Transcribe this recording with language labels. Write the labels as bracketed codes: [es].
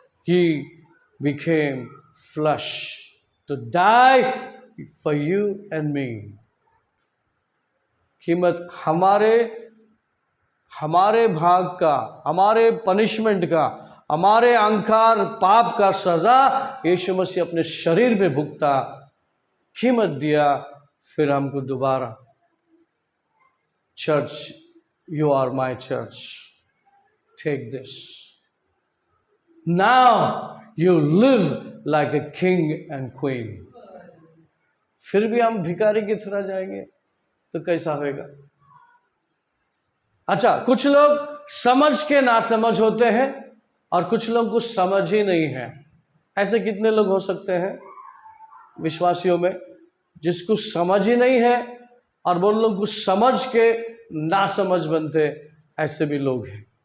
[en] He became flesh to die for you and me. [hi] कीमत हमारे भाग का, हमारे पनिशमेंट का, हमारे अहंकार पाप का सजा यीशु मसीह अपने शरीर पे भुगता, कीमत दिया, फिर हमको दोबारा। [en] Church, you are my church. Take this. Now you live like a king and queen. [hi] फिर भी हम भिखारी की तरह जाएंगे तो कैसा होगा? अच्छा, कुछ लोग समझ के नासमझ होते हैं और कुछ लोग कुछ समझ ही नहीं है। ऐसे कितने लोग हो सकते हैं विश्वासियों में जिसको समझ ही नहीं है, और वो लोग कुछ समझ के नासमझ बनते? ऐसे भी लोग हैं।